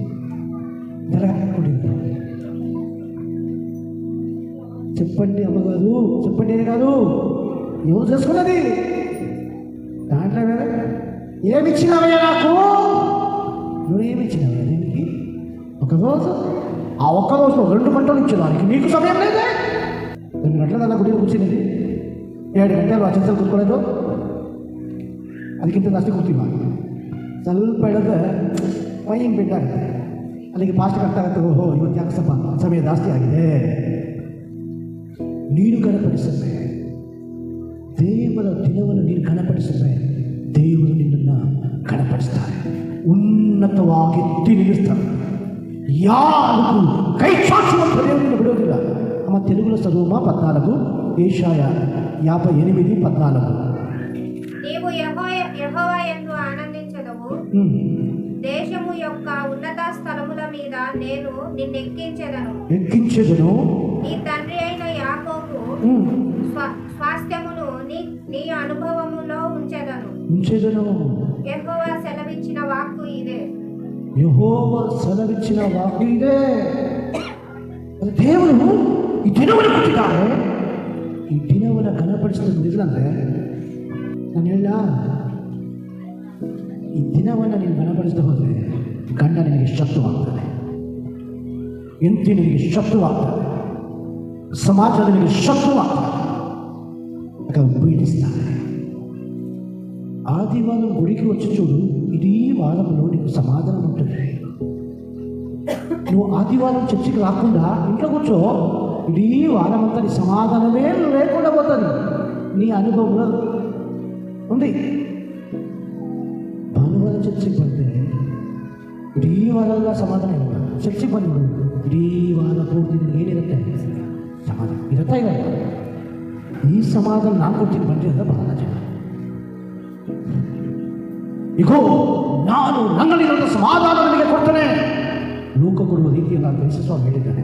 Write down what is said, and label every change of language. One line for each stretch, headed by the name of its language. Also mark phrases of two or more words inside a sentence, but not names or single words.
Telugu: చెప్పండి అమ్మగారు, చెప్పండి గారు, ఎవరు చేసుకున్నది? దాంట్లో ఏమిచ్చినావయ్యా నాకు? నువ్వేమిచ్చినావయ్యా దీనికి? ఒకరోజు ఆ ఒక్కరోజులో 2 గంటలు ఇచ్చేదానికి నీకు సమయం లేదే?
Kannada: 2
Telugu: గంటల దాకా గుడిలో కూర్చునేది,
Kannada: 7 ಗಂಟೆಗಳು ಆ ಚರ್ಚಲ್ಲಿ ಕೂತ್ಕೊಳ್ಳೋದು. ಅದಕ್ಕಿಂತ ಜಾಸ್ತಿ ಕೂರ್ತೀವ. ಸ್ವಲ್ಪ ಹೇಳಿದ್ರೆ ಮೈಂಗ್ ಬೇಕಾಗುತ್ತೆ. ಅಲ್ಲಿಗೆ ಫಾಸ್ಟ್ ಕಟ್ಟಾಗುತ್ತೆ. ಓಹೋ ಇವತ್ತು ಯಾಕೆ ಸ್ವಲ್ಪ ಸಮಯ ಜಾಸ್ತಿ ಆಗಿದೆ. ನೀನು ಘನಪಡಿಸಿದ್ರೆ, ದೇವರ ದಿನವನ್ನು ನೀನು ಘನಪಡಿಸಿದ್ರೆ ದೇವರು ನಿನ್ನನ್ನು ಘನಪಡಿಸ್ತಾರೆ, ಉನ್ನತವಾಗಿ ಎತ್ತಿ ನಿಲ್ಲಿಸ್ತಾರೆ. ಯಾರಿಗೂ ಕೈ ಚಾಚುವಂಥ ದೇವರನ್ನು ಬಿಡೋದಿಲ್ಲ.
Telugu: ಅಮ್ಮ తెలుగులో చదువుమా 14 ఏషాయ 58:14. నీవు యెహోవా యందు ఆనందించదవు. దేశము యొక్క ఉన్నత స్థలముల మీద నేను నిన్నెక్కించెదను. నీ తండ్రి అయిన యాకోబు స్వాస్థ్యమును నీ అనుభవములో ఉంచెదను. యెహోవా సెలవిచ్చిన వాక్కు ఇదే. యెహోవా సెలవిచ్చిన వాక్కు ఇదే.
Kannada: ದೇವರು ಈ ದಿನವನ್ನು ಕೊಟ್ಟಿದ್ದಾರೆ. ಈ ದಿನವನ್ನು ಘನಪಡಿಸಿದ್ರೆ ನಾನು ಹೇಳ, ಈ ದಿನವನ್ನು ನೀನು ಘನಪಡಿಸದೆ ಹೋದರೆ ಗಂಡ ನಿನಗೆ ಶತ್ರುವಾಗ್ತದೆ, ಹೆಂಡತಿ ನಿನಗೆ ಶತ್ರುವಾಗ್ತದೆ, ಸಮಾಜ ನಿನಗೆ ಶತ್ರುವಾಗ್ತದೆ,
Telugu: పీడిస్తాను. ఆదివారం గుడికి వచ్చి చూడు, ఇదీ వారంలో నీకు సమాధానం ఉంటుంది. నువ్వు ఆదివారం చర్చికి రాకుండా ఇంట్లో కూర్చో, ఇదీ వారం అంతా నీ సమాధానమే లేకుండా పోతుంది. నీ అనుభవంలో ఉంది.
Kannada: ಭಾನುವಾರ ಚರ್ಚಿಗೆ ಬಂದರೆ ಇಡೀ ವಾರಲ್ಲ ಸಮಾಧಾನ ಇಲ್ಲ. ಚರ್ಚಿಗೆ ಬಂದು ಇಡೀ ವಾರ ಪೂರ್ತಿ ಏನಿರುತ್ತೆ ಸಮಾಧಾನ ಇರುತ್ತಾ ಇಲ್ಲ. ಈ ಸಮಾಧಾನ ನಾನು ಕೊಡ್ತೀನಿ ಬನ್ನಿ ಅಂತ ಬಹಳ ಜನ, ಇಗೋ ನಾನು ನನ್ನಲ್ಲಿರೋ ಸಮಾಧಾನ ನನಗೆ ಕೊಡ್ತೇನೆ, ಲೋಕ ಕೊಡುವ ರೀತಿಯಲ್ಲಿ ನಾನು ಯೇಸುಸ್ವಾಮಿ ಹೇಳಿದ್ದಾನೆ.